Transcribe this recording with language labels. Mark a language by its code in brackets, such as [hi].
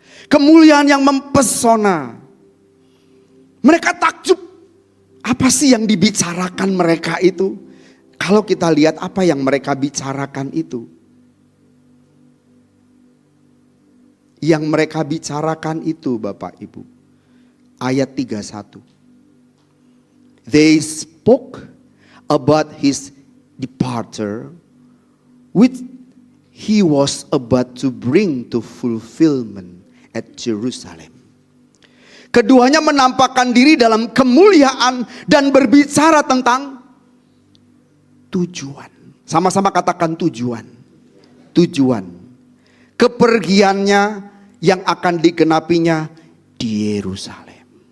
[id] Kemuliaan yang mempesona. Mereka takjub. Apa sih yang dibicarakan mereka itu? Kalau kita lihat apa yang mereka bicarakan itu. Yang mereka bicarakan itu Bapak Ibu. Ayat 31. [en] They spoke about his departure, which he was about to bring to fulfillment at Jerusalem. [id] Keduanya menampakkan diri dalam kemuliaan dan berbicara tentang tujuan. Sama-sama katakan tujuan. Tujuan. Kepergiannya yang akan digenapinya di Yerusalem.